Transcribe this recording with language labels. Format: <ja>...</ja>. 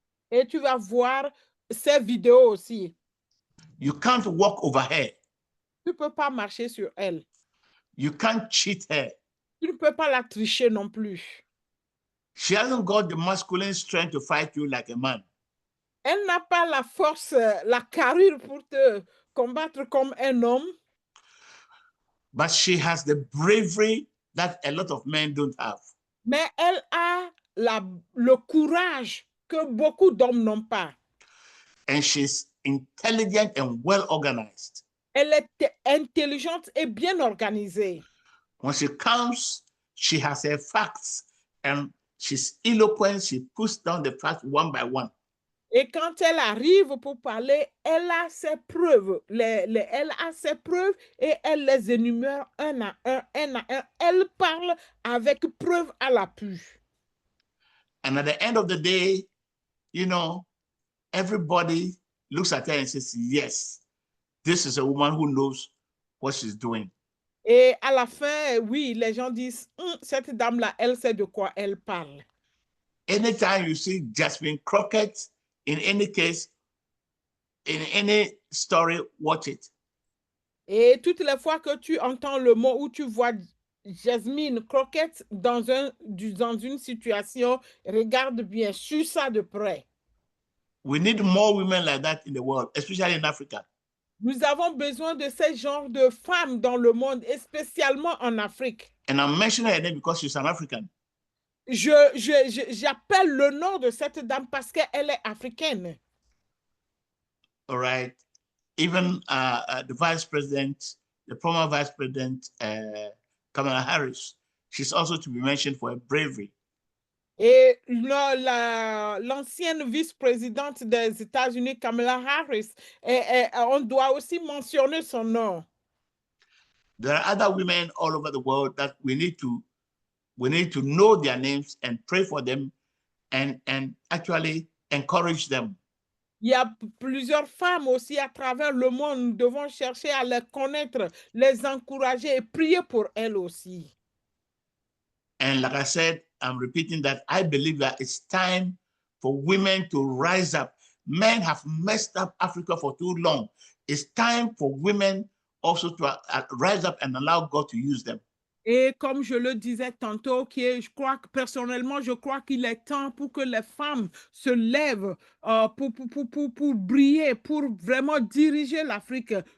<fr>Et tu vas voir ses vidéos aussi.</fr> <en>You can't walk over her.</en> <fr>Tu peux pas marcher sur elle.</fr> <en>You can't cheat her.</en> <fr>Tu ne peux pas la tricher non plus.</fr> <en>She hasn't got the masculine strength to fight you like a man.</en> <fr>Elle n'a pas la force, la carrure pour te combattre comme un homme.</fr> <en>But she has the bravery that a lot of men don't have.</en> <fr>Mais elle a le courage que beaucoup d'hommes n'ont pas.</fr> <en>And she's intelligent and well organized.</en> <fr>Elle est intelligente et bien organisée.</fr> <en>When she comes, she has her facts and she's eloquent. She puts down the facts one by one.</en> <fr>Et quand elle arrive pour parler, elle a ses preuves. Elle a ses preuves et elle les énumère un à un, un à un. Elle parle avec preuve à l'appui.</fr> <en>And at the end of the day, you know, everybody looks at her and says, yes, this is a woman who knows what she's doing.</en> <fr>Et à la fin, oui, les gens disent, cette dame-là, elle sait de quoi elle parle.</fr> <en>Anytime you see Jasmine Crockett, in any case, in any story, watch it.</en> <fr>Et toutes les fois que tu entends le mot ou tu vois Jasmine Crockett dans une situation, regarde bien, suis ça de près.</fr> <en>We need more women like that in the world, especially in Africa.</en> <fr>Nous avons besoin de ce genre de femmes dans le monde, et spécialement en Afrique.</fr> <en>And I'm mentioning her name because she's an African.</en> <fr>J'appelle le nom de cette dame parce qu'elle est africaine.</fr> <en>All right. Even the vice president, the former vice president, Kamala Harris, she's also to be mentioned for her bravery.</en> <fr>Et l'ancienne vice-présidente des États-Unis, Kamala Harris, on doit aussi mentionner son nom.</fr> <en>There are other women all over the world that we need to know their names and pray for them and actually encourage them.</en> <fr>Il y a plusieurs femmes aussi à travers le monde. Nous devons chercher à les connaître, les encourager et prier pour elles aussi.</fr> <en>And like I said, I'm repeating that I believe that it's time for women to rise up. Men have messed up Africa for too long. It's time for women also to rise up and allow God to use them.</en> <fr>Et comme je le disais tantôt, personnellement, je crois qu'il est temps pour que les femmes se lèvent pour briller, pour vraiment diriger l'Afrique.</fr>